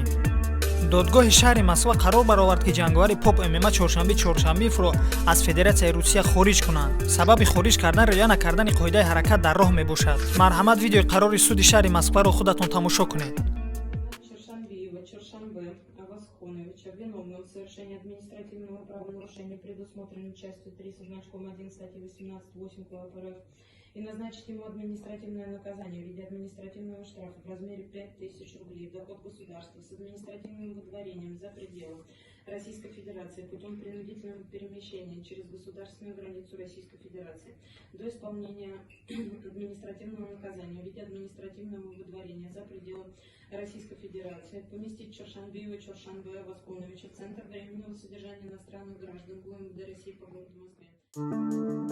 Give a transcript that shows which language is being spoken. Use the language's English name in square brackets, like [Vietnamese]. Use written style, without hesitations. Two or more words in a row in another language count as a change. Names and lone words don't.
[Tajik] додгоҳи шаҳри Москва қарор баровард ки ҷангавари поп ММА Чоршанбиевро аз Федератсияи Русия хориҷ кунанд. сабаби хориҷ кардан риоя накардани қоидаи ҳаракат дар роҳ мебошад. марҳамат, видеои қарори суди шаҳри Москваро худатон тамошо кунед. [Russian] Чоршанбе виновным в совершении административного правонарушения, предусмотренным частью 3 со значком 1 статьи 18.8 КРЮКОВ, и назначить ему административное наказание в виде административного штрафа в размере 5000 рублей в доход государства с административным выдворением за пределы Российской Федерации путем принудительного перемещения через государственную границу Российской Федерации до исполнения административного наказания в виде административного выдворения за пределы Российской Федерации, поместить Чоршанбиева Чоршанбе в Центр временного содержания иностранных граждан ГУМВД России по городу Москве.